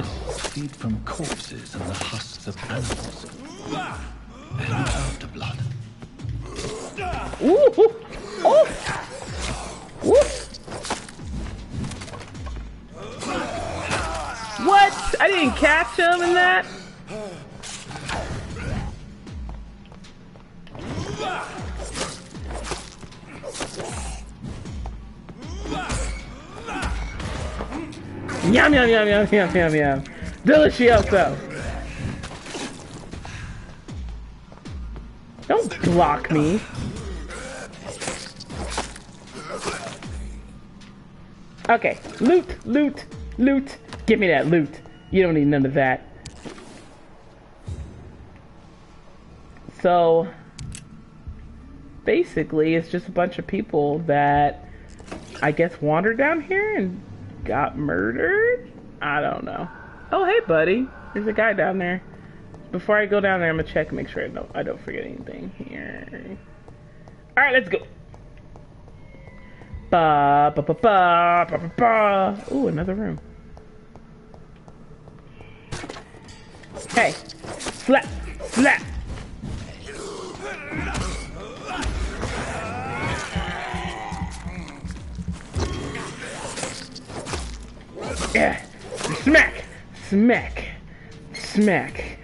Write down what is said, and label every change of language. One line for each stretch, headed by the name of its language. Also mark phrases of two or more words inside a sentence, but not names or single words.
English: Feed from corpses and the husks of animals. And after blood. Ooh! Oh! Ooh. What? I didn't catch him in that? Yum yum yum yum yum yum yum. Delicioso. Don't block me. Okay, loot, loot, loot. Give me that loot. You don't need none of that. So, basically, it's just a bunch of people that I guess wandered down here and got murdered? I don't know. Oh, hey, buddy. There's a guy down there. Before I go down there, I'm gonna check and make sure I don't forget anything here. Alright, let's go. Ba ba ba ba ba ba ba. Ooh, another room. Hey, slap, slap. Yeah, smack, smack, smack.